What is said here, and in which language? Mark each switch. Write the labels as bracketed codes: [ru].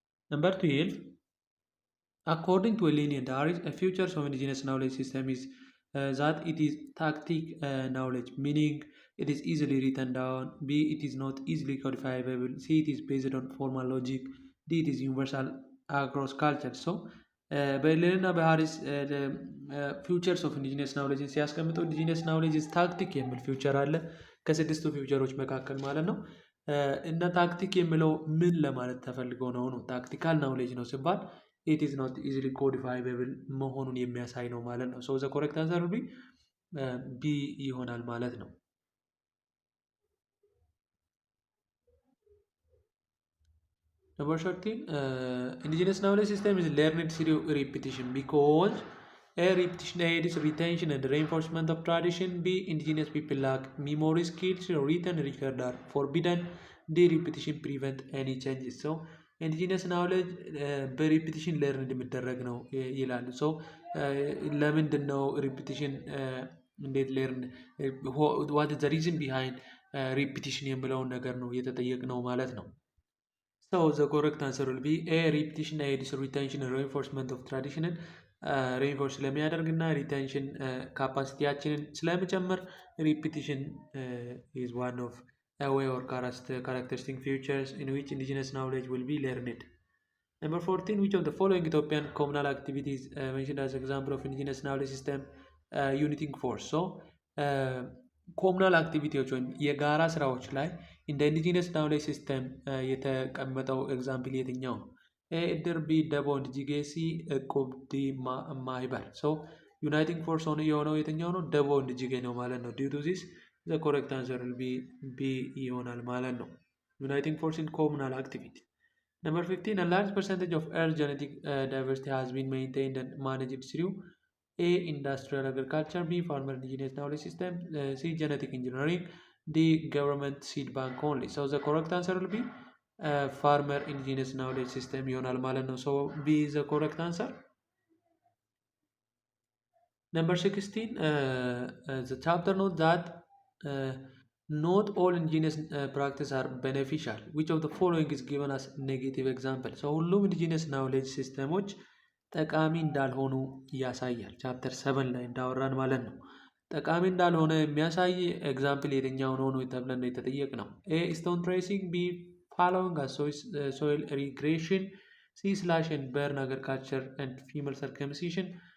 [en] Number 12, according to Elenian Darius, a future of indigenous knowledge system is that it is tactic knowledge, meaning it is easily written down, B. it is not easily codifiable, C. it is based on formal logic, D. it is universal across culture. [am] በሌልና በሃሪስ ፊውቸርስ ኦፍ ኢንዲጂነስ ናውሌጅ ሲያስቀምጠው ኢንዲጂነስ ናውሌጅ ታክቲክ የሚል ፊውቸር አለ ከስድስቱ ፊውቸሮች መካከል ማለት ነው። እና ታክቲክ የሚለው ምን ለማለት ተፈልገው ነው? ታክቲካል ናውሌጅ ነው ሲባል [en] it is not easily codifiable [am] መሆኑን የሚያሳይ ነው ማለት ነው። [en] the correct answer will be B [am] ይሆናል ማለት ነው። [en] Number 13, indigenous knowledge system is learned through repetition because A. repetition aids retention and reinforcement of tradition, B. indigenous people lack memory skills, written record are forbidden, D. repetition prevent any changes. [am] ኢንዲጂነስ ናውሌጅ በሪፒቲሽን ለርን የሚደረግ ነው ይላሉ። ለምንድን ነው ሪፒቲሽን እንዴት ለርን ዋት ዘ ሪዝን ቢሃይንድ ሪፒቲሽን የሚለውን ነገር ነው እየተጠየቅ ነው ማለት ነው። [en] ዘ ኮሬክት አንሰር ዊል ቢ ኤ ሪፒቲሽን ኤድስ ሪቴንሽን ሬንፎርስመንት ኦፍ ትራዲሽንን [am] ሬንፎርስ ስለሚያደርግ እና ሪቴንሽን ካፓሲቲያችንን ስለሚጨምር [en] ሪፒቲሽን ኢዝ ዋን ኦፍ a way or characteristic features in which indigenous knowledge will be learned. Number 14, which of the following Ethiopian communal activities mentioned as example of indigenous knowledge system uniting force? [am] ኮሙናል አክቲቪቲዎች ወይም የጋራ ስራዎች ላይ እንደ ኢንዲጂነስ ናውሌጅ ሲስተም የተቀመጠው ኤግዛምፕል የትኛው ነው? እድር፣ ቢ ደቦ፣ እንጅጌ፣ ሲ እቁብ፣ ዲ ማህበር። ዩናይቲንግ ፎርስ ሆኖ የሆነው የትኛው ነው? ደቦ እንጅጌ ነው ማለት ነው። [en] ዲው ቱ ዚስ the correct answer will be B [am] ይሆናል ማለት ነው። [en] Uniting force in communal activity. Number 15, a large percentage of Earth genetic diversity has been maintained and managed through A. industrial agriculture, B. farmer indigenous knowledge system, C. genetic engineering, the government seed bank only. So the correct answer will be farmer indigenous knowledge system [am] ይሆናል ማለት ነው. [en] So B is the correct answer. Number 16, the chapter notes that not all indigenous practice are beneficial. Which of the following is given as negative example? So [am] ሁሉም [en] indigenous knowledge [am] ሲስተሞች ጠቃሚ እንዳልሆኑ ያሳያል። ቻፕተር 7 ላይ እንዳወራን ማለት ነው። ጠቃሚ እንዳልሆነ የሚያሳይ ኤግዛምፕል የትኛው ነው ነው ተብለን የተጠየቅ ነው። ኤ ስቶን ትሬሲንግ፣ ቢ ፋሎዊንግ ሶይል ሪግሬሽን፣ ሲ ስላሽ ኤንድ በርን አግሪካልቸር ኤንድ ፊሜል ሰርከምሲሽን፣